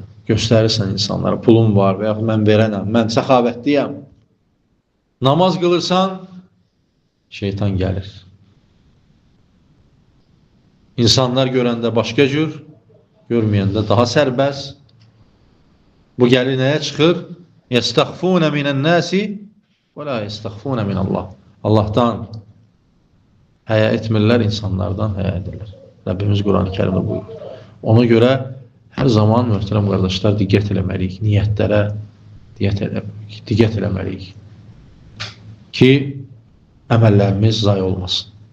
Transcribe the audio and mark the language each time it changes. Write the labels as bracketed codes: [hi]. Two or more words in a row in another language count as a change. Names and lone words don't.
[az] Göstərirsən insanlara, pulum var və yaxud mən verənəm, mən səxavətliyəm. Namaz qılırsan, şeytan gəlir. İnsanlar görəndə başqa cür, görməyəndə daha sərbəst. Bu gəlir nəyə çıxır? [ar] يَسْتَخْفُونَ مِنَ النَّاسِ وَلَا يَسْتَخْفُونَ مِنَ اللّٰهِ [az] Allah'tan həyə etmirlər, insanlardan həyə edirlər. Rəbbimiz Quran-ı Kərimdə buyurur. Ona görə hər zaman möhtərəm qardaşlar diqqət eləməliyik, niyyətlərə diqqət eləməliyik ki, əməllərimiz zay olmasın.